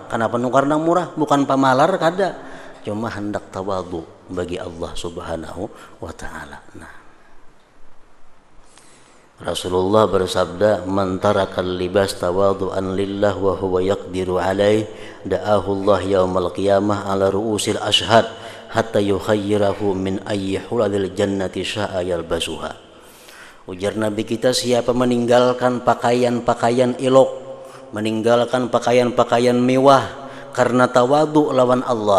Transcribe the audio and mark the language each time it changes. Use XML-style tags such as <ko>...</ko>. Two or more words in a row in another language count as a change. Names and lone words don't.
<bjn>Kenapa nukar nang murah? Bukan pamalar kada. Cuma hendak tawadhu bagi Allah</bjn> <ar>سبحانه وتعالى.</ar> <id>Nah, Rasulullah bersabda,</id> <ar>"من ترك اللباس تواضعا لله وهو يقدر عليه دعاه الله يوم القيامة على رؤوس الأشهاد حتى يخيره من أي حلل الجنة شاء يلبسها."</ar> <id>Ujar Nabi kita, siapa meninggalkan pakaian-pakaian elok, meninggalkan pakaian-pakaian mewah karena tawadhu lawan Allah,</id>